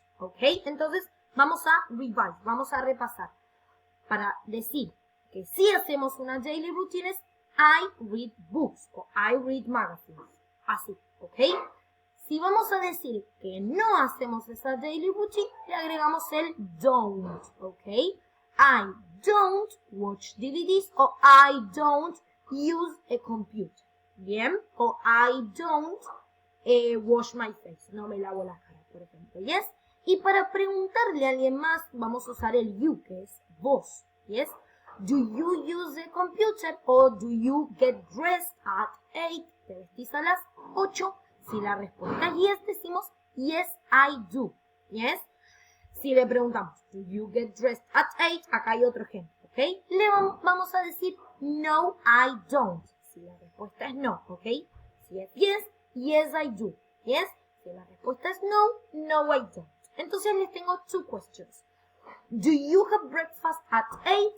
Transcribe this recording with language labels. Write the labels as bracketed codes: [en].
[es] ¿Ok? Entonces, vamos a revise, vamos a repasar. Para decir que si hacemos una daily routine es [en] I read books [es] o [en] I read magazines. [es] Así, ¿ok? Si vamos a decir que no hacemos esa daily routine, le agregamos el don't, ¿ok? [en] I don't watch DVDs o I don't use a computer. [es] ¿Bien? O [en] I don't wash my face. [es] No me lavo la cara, por ejemplo. ¿Yes? Y para preguntarle a alguien más, vamos a usar el you, que es vos. [en] ¿Yes? Do you use a computer o do you get dressed at 8? [es] ¿Te vestís a las 8? Si la respuesta es yes, decimos [en] yes, I do. [es] ¿Yes? Si le preguntamos, [en] do you get dressed at 8? [es] Acá hay otro ejemplo, ¿ok? Le vamos a decir [en] no, I don't. [es] Si la respuesta es no, ¿ok? Si es yes, [en] yes, I do. [es] ¿Yes? Si la respuesta es no, [en] no, I don't. [es] Entonces les tengo [en] two questions. Do you have breakfast at 8?